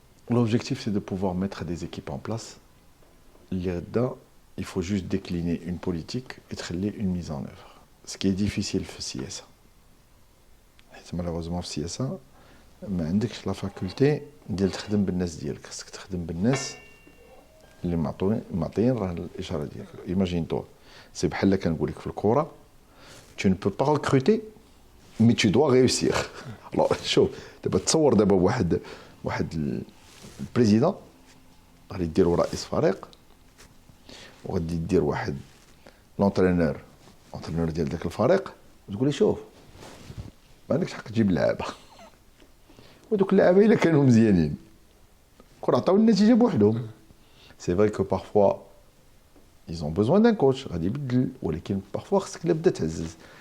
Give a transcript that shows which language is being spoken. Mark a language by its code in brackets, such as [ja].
[fr] L'objectif, c'est de pouvoir mettre des équipes en place. Là-dedans, il faut juste décliner une politique et tréler une mise en œuvre. Ce qui est difficile [ar] في السياسة. Malheureusement في السياسة ما عندكش [fr] لا فاكولتي [ar] ديال تخدم بالناس ديالك، خصك تخدم بالناس اللي معطيين راه الاشاره ديالك. [fr] ايماجين تو سي [ar] بحال كنقول لك في الكره [fr] tu ne peux pas recruter mais tu dois réussir. [ar] alors شوف دابا تصور دابا واحد البريزيدون غادي ديروا رئيس فريق، وغادي دير واحد لونترينور ديال داك الفريق، وتقول لي شوف ما عندكش حق تجيب اللعابه، ودوك اللعابه الا كانوا مزيانين كون عطاو النتيجه بوحدهم. [fr] C'est vrai que parfois ils ont besoin d'un coach [ar] غادي يبدل، [fr] ولكن parfois [ar] خصك تبدا تعزز.